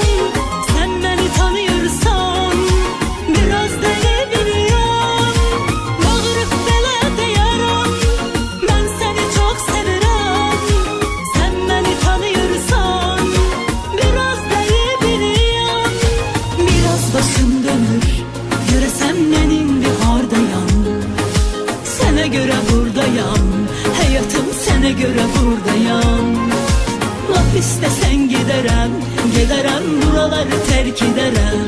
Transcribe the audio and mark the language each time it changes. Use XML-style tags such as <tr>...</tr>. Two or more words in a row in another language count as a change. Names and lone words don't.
<tr>Sen beni tanıyorsan biraz deli biliyorum.</tr> <az>Bağırıp belə deyərəm,</az> <tr>ben seni çok</tr> <az>sevirəm.</az> <tr>Sen beni tanıyorsan biraz deli biliyorum.</tr> <az>Biraz başım dönür, görəsəm mən indi hardayam. Sənə görə buradayam, həyatım sənə görə buradayam. Laf istəsən gedərəm, gedərəm buraları tərk edərəm.</az>